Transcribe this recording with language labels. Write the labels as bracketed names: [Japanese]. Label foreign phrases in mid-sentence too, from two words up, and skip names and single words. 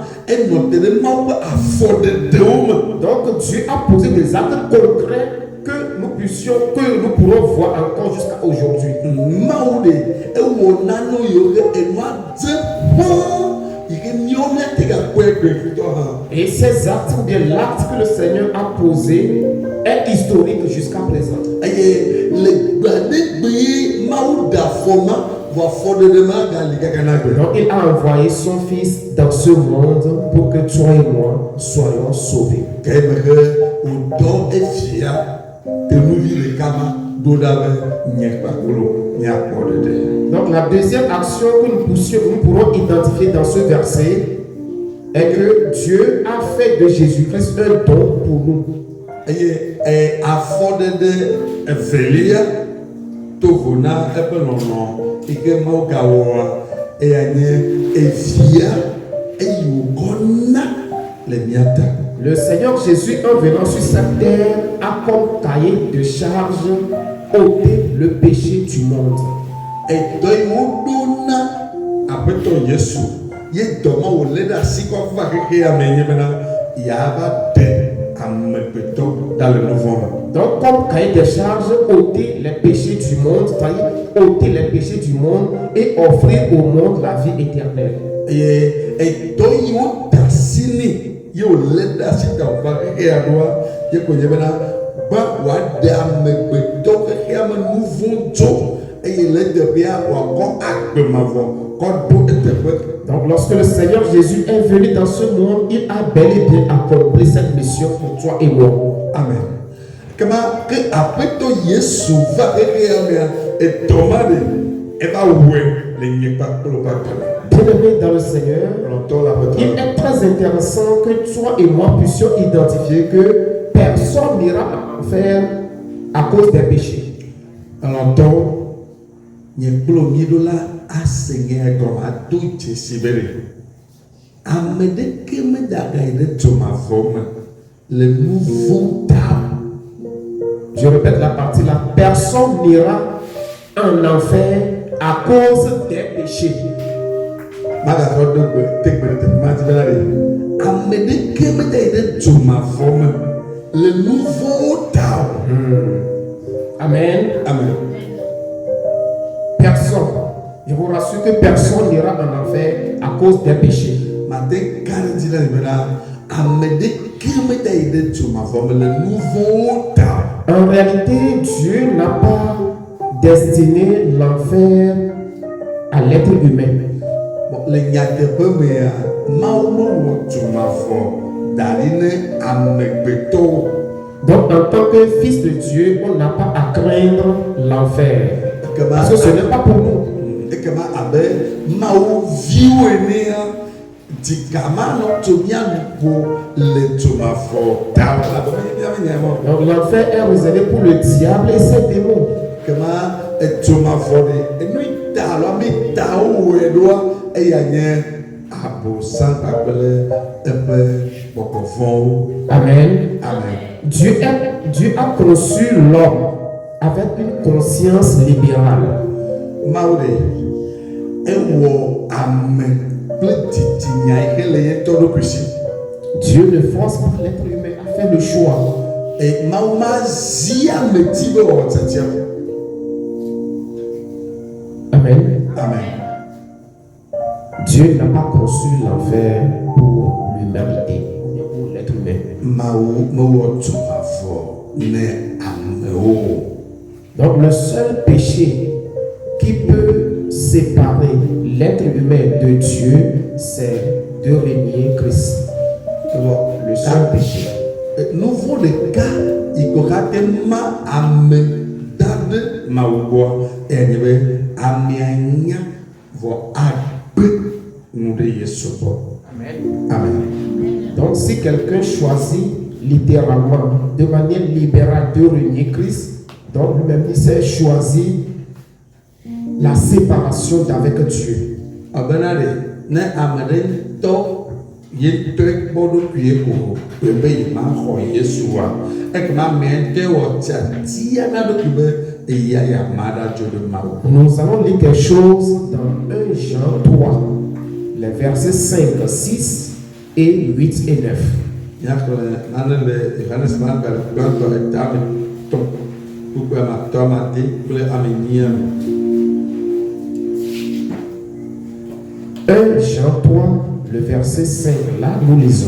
[Ewe] enɔte ɖe Mawu ƒe afɔɖeɖewo me. [French] Donc Dieu a posé des actes concrets que nous pourrons voir encore jusqu'à aujourd'hui. [Ewe] Mawu ɖe ewɔ nanewo yiwo ke enua dze kpɔɔ yi ke míawo míate gakpɔe gbeɖutɔ hã. [French] Et ces actes, ou bien l'acte que le Seigneur a posé, est historique jusqu'à présent. [Ewe] Eye le gbaɖegbee Mawu ɖe afɔma vɔ afɔɖeɖe ma gali kakana gbe. [French] Donc il a envoyé son Fils dans ce monde pour que toi et moi soyons sauvés. [Ewe] Ke eme ke wòdɔ efia tenuvi ɖeka ma do ɖa be nye kpakplo míakpɔ ɖeɖe. [French] Donc la deuxième action que nous pourrons identifier dans ce verset est que Dieu a fait de Jésus-Christ un don pour nous. [Ewe] Eye afɔɖeɖe evelia tovo na eƒe lɔlɔ yi ke Mawu gawɔa eya nye evia eyi wòkɔ na le mía ta. [French] Le Seigneur Jésus, en venant sur cette terre, a comme cahier de charge ôté le péché du monde. [Ewe] Edɔ yi woɖo na aƒetɔ Yesu ye dɔ ma wòlé ɖe asi kɔ va xexea me nye bena yeava ɖe amegbetɔ da le nu vɔ̃ me. [French] Donc, comme cahier de charge, ôter les péchés du monde, c'est-à-dire ôter les péchés du monde et offrir au monde la vie éternelle. [Ewe] Eye edɔ yi woda asi nɛ ye wòlé ɖe asi ta wòva xexea ɖoa ye ko nye bena be wòaɖe amegbetɔ xexea me nu vɔ̃ dzo eye le teƒea wòakɔ agbe mavɔ kɔ ɖo eteƒe. [French] Donc, lorsque le Seigneur Jésus est venu dans ce monde, il a bel et bien accompli cette mission pour toi et moi. Amen. [Ewe] Kema ke aƒetɔ Yesu va xexea mea edɔ ma ɖe eva wɔe le nye kpakplo kpakple. [French] Bien-aimé dans le Seigneur, [Ewe] Lɔtɔ la [French] il [Ewe] aƒetɔ. [French] est très intéressant que toi et moi puissions identifier que personne n'ira en enfer à cause des péchés. [Ewe] Lɔtɔ nye kplo mi ɖo la ase nye gɔme ado dzesi be ɖe ame ɖeke meda ga yi ɖe dzomavɔ me le nu vɔ̃ ta. [French] Je répète la partie là. Personne n'ira en enfer à cause des péchés. [Ewe] Magatɔ do gbe tegbe ɖe teƒe ma di bena ɖe ame ɖeke meda yi ɖe dzomavɔ me le nu vɔ̃wo ta o. Amen. Amen. [French] Personne. Je vous rassure que personne n'ira en enfer à cause des péchés. [Ewe] Mate kan di la bena ame ɖeke meda yi ɖe dzomavɔ me le nu vɔ̃wo ta o. [French] En réalité, Dieu n'a pas destiné l'enfer à l'être humain. [Ewe] Le nyateƒe mea Mawu mewɔ dzomavɔ da ɖi ne amegbetɔwo. [French] Donc, en tant que fils de Dieu, on n'a pas à craindre l'enfer. Parce que ce n'est pas pour nous. [Ewe] Ekema abe Mawu viwo enea dzigama nɔ tso mía nugo le dzomavɔ ta o la be mía nya mɔ. [French] Donc, l'enfer est réservé pour le diable et ses démons. [Ewe] Ekema edzomavɔ ɖe enu ta alo ame ta wo wɔe ɖoa eya nye abosam kpakple eƒe bɔbɔvɔwo. Amen. Amen. [French] Dieu a conçu l'homme avec une conscience libérale. [Ewe] Mawu ɖe ewɔ ame kple dzidzinya yi ke le ye tɔ ɖokui si. [French] Dieu ne force pas l'être humain à faire le choix. [Ewe] Mawu ma zi ame dzi be wɔ tiatia. Amen. Amen. [French] Dieu n'a pas conçu l'enfer pour l'humanité, pour l'être humain. [Ewe] Mawu mewɔ dzomavɔ ne amewo. [French] Donc le seul péché qui peut séparer l'être humain de Dieu, c'est de renier Christ. Le seul péché. [Ewe] Nu vɔ̃ ɖeka yi ko xate ma ame da ɖe Mawu gbɔa eya nye be amea nya vɔ agbe nu ɖe Yesu gbɔ. Amen. [French] Donc si quelqu'un choisit littéralement, de manière libérale, de renier Christ, donc lui-même il s'est choisi la séparation d'avec Dieu. [Ewe] Abena ɖe ne ame ɖe ŋutɔ ye ŋutɔe kpɔ ɖokui ko be yemaxɔ Yesua ekema amea ŋutɔe wɔ tiatia na ɖokui be eya yama ɖadzo ɖe Mawu. [French] Nous allons lire quelque chose dans 1 Jean 3, les versets 5, 6 et 8 et 9. Jean 3, le verset 5, là nous lisons.